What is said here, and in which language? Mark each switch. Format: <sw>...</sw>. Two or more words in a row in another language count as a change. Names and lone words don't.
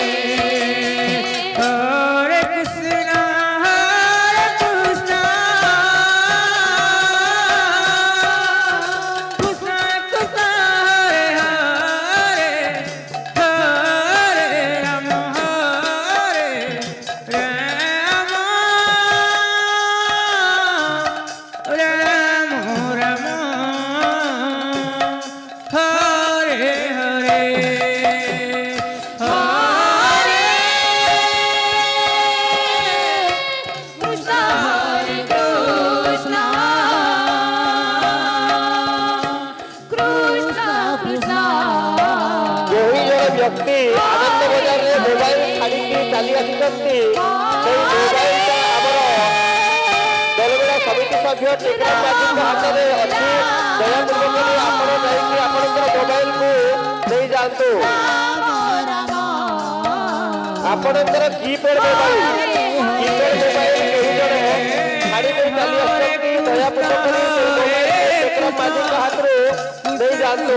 <sa>हरे कृष्ण कृष्ण कृष्ण हरे हरे हरे राम राम हरे हरे कृष्ण हरे कृष्ण कृष्ण कृष्ण</sa> <or>କେହି ଜଣେ ବ୍ୟକ୍ତି ଆନନ୍ଦ ବଜାରରେ ମୋବାଇଲ ଛାଡ଼ିକି ଚାଲି ଆସିଛନ୍ତି ସେଇ ମୋବାଇଲଟା ଆମର ଦଳବେଳା ସମିତି ସଭ୍ୟ ଟିକରାମ ମାଝୀଙ୍କ ହାତରେ ଅଛି ଦୟାପୂର୍ବକ କରି ଆପଣ ଯାଇକି ଆପଣଙ୍କର ମୋବାଇଲକୁ ନେଇଯାଆନ୍ତୁ ଆପଣଙ୍କର କିପ୍ୟାଡ୍ ମୋବାଇଲ କେହି ଜଣେ ଛାଡ଼ିକି ଚାଲି ଆସିଛନ୍ତି ଦୟାପୂର୍ବକ କରି ସେଇ ମୋବାଇଲକୁ ଟିକରାମ ମାଝୀଙ୍କ ହାତରୁ ନେଇଯାଆନ୍ତୁ</or>